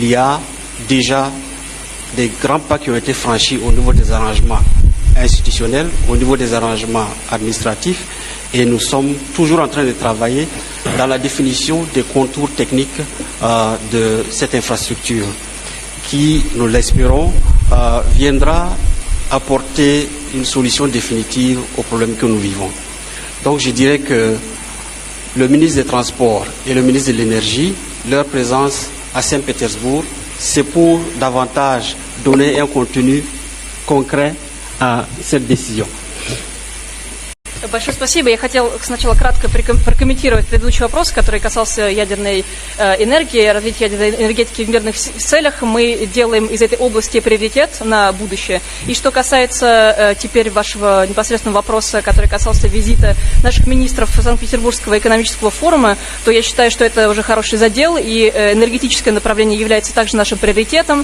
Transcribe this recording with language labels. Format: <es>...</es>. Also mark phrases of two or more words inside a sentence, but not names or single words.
<fr>y a déjà des grands pas qui ont été franchis au niveau des arrangements institutionnels, au niveau des arrangements administratifs, et nous sommes toujours en train de travailler dans la définition des contours techniques de cette infrastructure qui, nous l'espérons, viendra apporter une solution définitive aux problèmes que nous vivons. Donc je dirais que le ministre des Transports et le ministre de l'Énergie, leur présence à Saint-Pétersbourg, c'est pour davantage donner un contenu concret à cette décision.</fr> <ru>Большое спасибо. Я хотел сначала кратко прокомментировать предыдущий вопрос, который касался ядерной энергии, развития ядерной энергетики в мирных целях. Мы делаем из этой области приоритет на будущее. И что касается теперь вашего непосредственного вопроса, который касался визита наших министров Санкт-Петербургского экономического форума, то я считаю, что это уже хороший задел, и энергетическое направление является также нашим приоритетом.</ru>